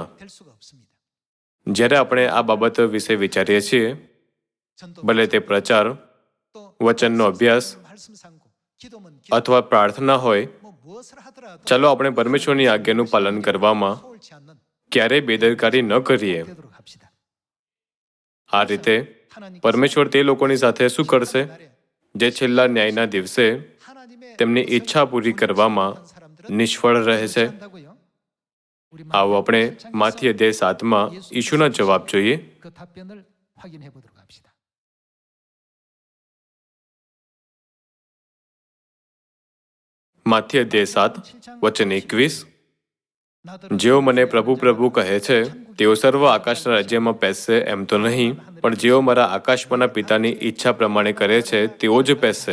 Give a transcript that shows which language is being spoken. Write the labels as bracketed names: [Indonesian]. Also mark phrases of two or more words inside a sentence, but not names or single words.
[Gujarati] જ્યારે આપણે આ બાબત વિશે વિચારીએ છીએ, ભલે તે પ્રચાર, વચનનો અભ્યાસ અથવા પ્રાર્થના હોય, ચાલો આપણે પરમેશ્વરની આજ્ઞાનું પાલન કરવામાં ક્યારેય બેદરકારી ન કરીએ. [Korean] 되도록 합시다. [Gujarati] આ રીતે પરમેશ્વર તે લોકોની સાથે શું કરશે જે છેલ્લા ન્યાયના દિવસે તેમની ઈચ્છા પૂરી કરવામાં નિષ્ફળ રહે છે? આવો આપણે માથી અધ્યાય 7માં ઈશુના જવાબ જોઈએ. [Korean] 그 답변을 확인해 보도록 합시다. [Gujarati] માથી અધ્યાય 7 વચન 21. જેઓ મને પ્રભુ પ્રભુ કહે છે તેઓ સર્વ આકાશના રાજ્યમાં બેસશે એમ તો નહીં, પણ જેઓ મારા આકાશમાંના પિતાની ઈચ્છા પ્રમાણે કરે છે તેઓ જ બેસશે.